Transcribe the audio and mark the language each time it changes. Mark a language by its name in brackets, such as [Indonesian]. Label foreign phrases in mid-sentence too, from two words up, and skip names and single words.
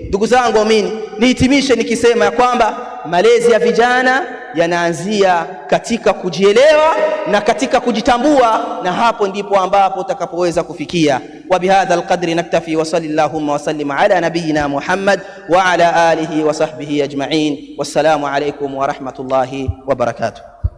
[Swahili] Ndugu zangu waumini, nihitimishe nikisema ya kwamba malezi ya vijana yanaanzia katika kujielewa na katika kujitambua, na hapo ndipo ambapo utakapoweza kufikia. [Arabic] وبهذا القدر نكتفي وصلى الله وسلم على نبينا محمد وعلى آله وصحبه أجمعين. والسلام عليكم ورحمة الله وبركاته.